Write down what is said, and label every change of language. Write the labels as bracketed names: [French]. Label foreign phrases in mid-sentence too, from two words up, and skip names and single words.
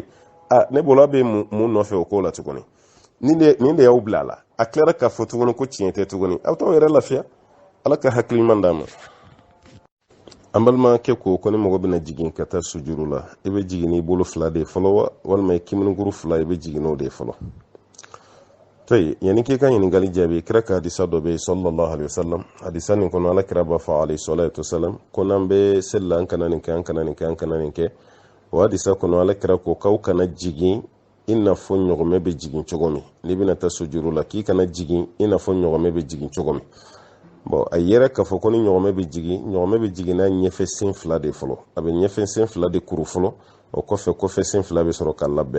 [Bambara] ne bolo a bɛ mun nɔfɛ o ko la tuguni nin de y'aw bila a la a tilara k'a fɔ tuguni ko tiɲɛ tɛ tuguni aw t'aw yɛrɛ lafiya ala ka hakili ɲuman d'a ma. an balimakɛ ko ni mɔgɔ bɛna jigin ka taa sujuru la i bɛ jigin n'i bolo fila de fɔlɔ wa walima i kiminiguru fila i bɛ jigin n'o de fɔlɔ. yani k'i ka ɲininkali jaabi kira ka hadisa dɔ bɛ yen [Arabic] صلى الله عليه وسلم [Bambara] hadisa nin kɔnɔ ala kira b'a fɔ [Arabic] عليه الصلاة والسلام [Bambara] ko n'an bɛ seli la an kana nin kɛ an kana nin kɛ an kana nin kɛ o hadisa kɔnɔ ala kira ko k'aw kana jigin i n'a fɔ ɲɔgɔmɛ bɛ jigin cogo min n'i bɛna taa sujuru la k'i kana jigin i n'a fɔ ɲɔgɔmɛ bɛ jigin cogo min. a yɛrɛ k'a fɔ ko ni ɲɔgɔmɛ bɛ jigin n'a ɲɛfɛ sen fila de fɔlɔ a bɛ ɲɛfɛ sen fila de kuru fɔlɔ o kɔfɛ sen fila bɛ sɔrɔ ka labɛn.